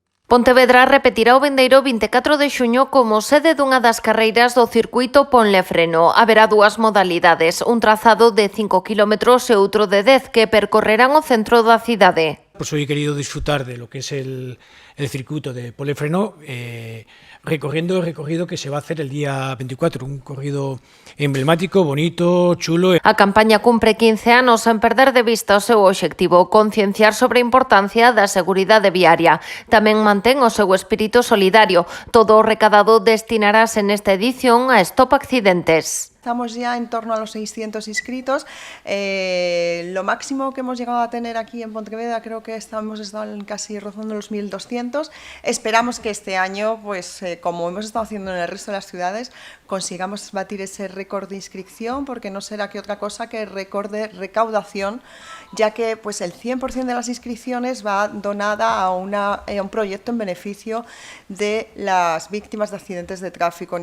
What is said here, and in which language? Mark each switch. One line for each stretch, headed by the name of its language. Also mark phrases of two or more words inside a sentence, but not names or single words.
Galician: Pontevedra repetirá o vindeiro 24 de xuño como sede dunha das carreiras do circuito Ponlefreno. Haberá dúas modalidades, un trazado de 5 km e outro de 10 que percorrerán o centro da cidade.
Spanish: Pues hoy he querido disfrutar de lo que es el circuito de Ponlefreno, recorriendo el recorrido que se va a hacer el día 24, un corrido emblemático, bonito, chulo.
Galician: A campaña cumpre 15 anos sen perder de vista o seu obxectivo, concienciar sobre a importancia da seguridade viaria. Tamén mantén o seu espírito solidario. Todo o recadado destinarase nesta edición a Stop Accidentes.
Spanish: Estamos ya en torno a los 600 inscritos. Lo máximo que hemos llegado a tener aquí en Pontevedra, creo que hemos estado casi rozando los 1.200. Esperamos que este año, pues como hemos estado haciendo en el resto de las ciudades, consigamos batir ese récord de inscripción, porque no será que otra cosa que récord de recaudación, ya que pues el 100% de las inscripciones va donada a un proyecto en beneficio de las víctimas de accidentes de tráfico.